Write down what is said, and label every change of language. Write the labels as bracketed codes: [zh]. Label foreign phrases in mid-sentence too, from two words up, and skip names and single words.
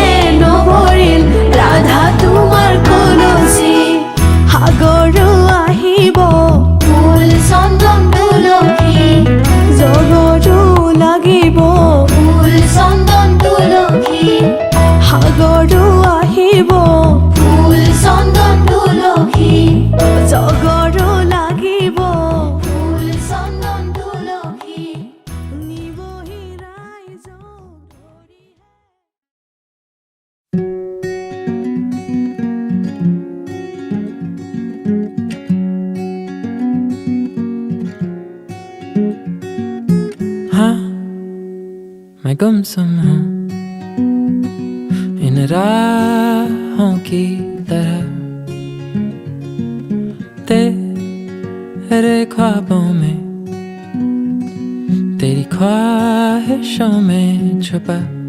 [as] নভৰিল ৰাধা তোমাৰ কলচী সাগৰো আহিব ফুল চন্দন তুলসী জগৰো লাগিব ফুল চন্দন তুলসী সাগৰো আহিব ফুল চন্দন তুলসী জগৰো লাগিব ফুল চন্দন তুলসী নিবহি ৰাইজক ধৰি [hi] हाँ मैं गुमसुम हूँ इन राहों की तरह तेरे ख्वाबों में तेरी ख्वाहिशों में छुपा